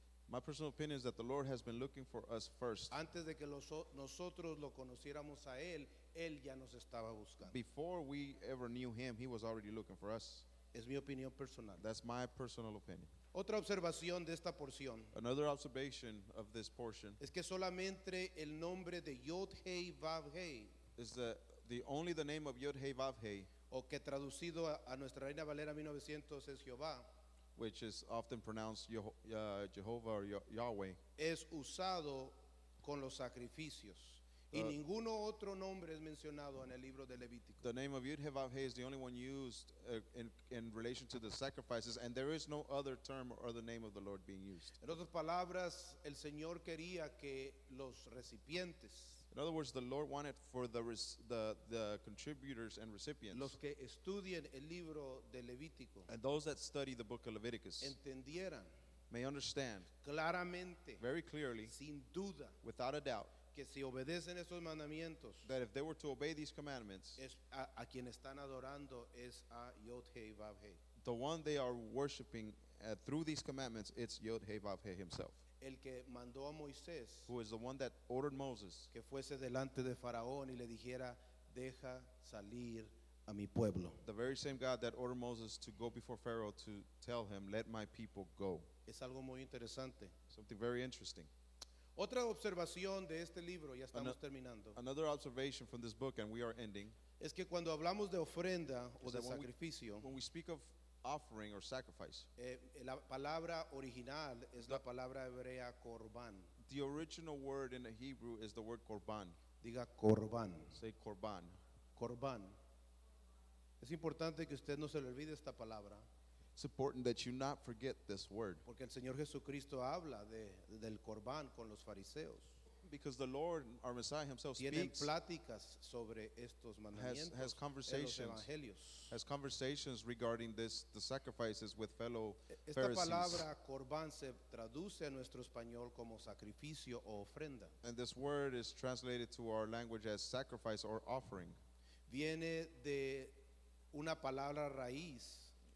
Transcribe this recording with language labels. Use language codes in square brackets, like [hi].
[en] my personal opinion is that the Lord has been looking for us first. [es] Antes de que nosotros lo conociéramos a Él ya nos estaba buscando. [en] Before we ever knew Him, He was already looking for us. [es] Es mi opinión personal. [en] That's my personal opinion. [es] Otra observación de esta porción [en] Another observation of this portion [es] es que solamente el nombre de Yod Hei Vav Hei, [en] is that only the name of Yod Hey Vav Hey, [es] o que traducido a nuestra Reina Valera 1900 es Jehová, [en] which is often pronounced Jehovah or Yahweh, [es] es usado con los sacrificios. Y ninguno otro nombre es mencionado en el libro de Levítico. [en] the name of Yod Hey Vav Hey is the only one used in relation to the sacrifices, and there is no other term or other name of the Lord being used. [es] En otras palabras, el Señor quería que los recipientes, [en] In other words, the Lord wanted for the contributors and recipients, [es] los que estudien el libro de Levítico, [en] and those that study the book of Leviticus, [es] entendieran [en] may understand [es] claramente, [en] very clearly, [es] sin duda, [en] without a doubt, [es] que si obedecen estos mandamientos, [en] that if they were to obey these commandments, [es] es a quien están adorando es a Yod Hei Vav Hei. [en] the one they are worshiping through these commandments, it's Yod Hey Vav Hey himself, [es] El que mandó a Moisés [en] who is the one that ordered Moses [es] que fuese delante de Faraón y le dijera, deja salir a mi pueblo. [en] the very same God that ordered Moses to go before Pharaoh to tell him, let my people go. [es] Es algo muy interesante. [en] Something very interesting. [es] Otra observación de este libro, ya estamos terminando, [en] Another observation from this book, and we are ending, [es] es que cuando hablamos de ofrenda o [en] is [es] de [en] that [es] sacrificio, [en] when we speak of offering or sacrifice, [es] la palabra original es la palabra hebrea korban. [en] the original word in the Hebrew is the word korban. [es] Diga korban. [en] Say korban. [es] Korban. Es importante que usted no se le olvide esta palabra, [en] It's important that you not forget this word, [es] porque el Señor Jesucristo habla del korban con los fariseos. [en] because the Lord, our Messiah himself, [es] Tienen [en] speaks, [es] pláticas sobre estos mandamientos [en] has [es] en los [en] conversations, [es] evangelios. [en] has conversations regarding the sacrifices with fellow [es] Esta [en] Pharisees. [es] palabra korban se traduce a nuestro español como sacrificio o ofrenda. [en] And this word is translated to our language as sacrifice or offering. [es] Viene de una palabra raíz